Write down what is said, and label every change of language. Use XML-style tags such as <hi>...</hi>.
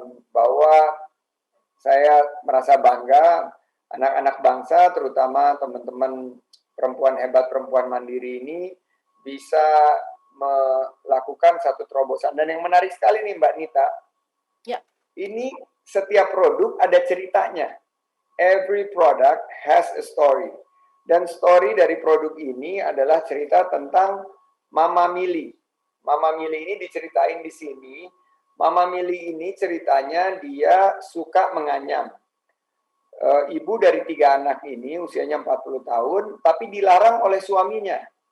<id>bahwa saya merasa bangga anak-anak bangsa, terutama teman-teman perempuan hebat, perempuan mandiri ini bisa melakukan satu terobosan. Dan yang menarik sekali nih Mbak Nita, ya, ini setiap produk ada ceritanya.</id> <en>Every product has a story.</en> <id>Dan story dari produk ini adalah cerita tentang Mama Mili. Mama Mili ini diceritain di sini. Mama Mili ini ceritanya dia suka menganyam. Ibu dari 3 anak ini usianya 40 tahun, tapi dilarang oleh suaminya.</id>